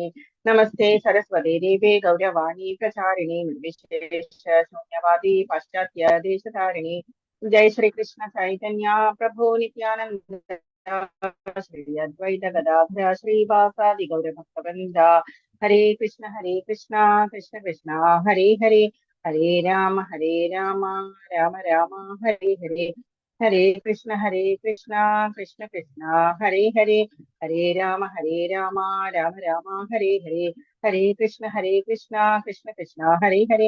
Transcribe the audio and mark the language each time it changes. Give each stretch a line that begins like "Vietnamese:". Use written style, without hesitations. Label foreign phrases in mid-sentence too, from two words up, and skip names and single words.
Sanskrit: നമസ്തേ സരസ്വതേ ദേവേ ഗൗരവാണി പ്രചാരിണി നിർവിശേഷ ശൂന്യവാദി പാശ്ചാത്യ ദേശധാരിണി. ജയ ശ്രീ കൃഷ്ണ ചൈതന്യ പ്രഭു നിത്യാനന്ദ ശ്രീ അദ്വൈത ഗദാധര ശ്രീവാസാദി ഗൗരഭക്തവൃന്ദ. ഹരേ കൃഷ്ണ കൃഷ്ണ കൃഷ്ണ ഹരേ ഹരേ. ഹരേ രാമ രാമ രാമ ഹരേ ഹരേ. ഹരേ കൃഷ്ണ കൃഷ്ണ കൃഷ്ണ ഹരേ ഹരേ. ഹരേ രാമ രാമ രാമ ഹരേ ഹരേ. ഹരേ കൃഷ്ണ കൃഷ്ണ കൃഷ്ണ ഹരേ ഹരേ.